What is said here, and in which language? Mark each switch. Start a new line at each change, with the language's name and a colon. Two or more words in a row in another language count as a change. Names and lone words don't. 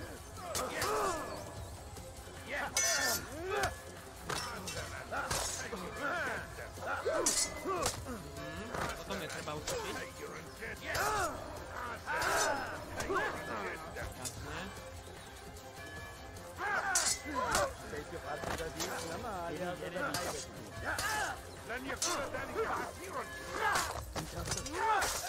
Slovak: Potom netreba utopiť. Jasné.
Turkish: Peki farkında değilsin ama hali hazırda kaybettin.
Arabic: لن يكون ذلك عسيرا.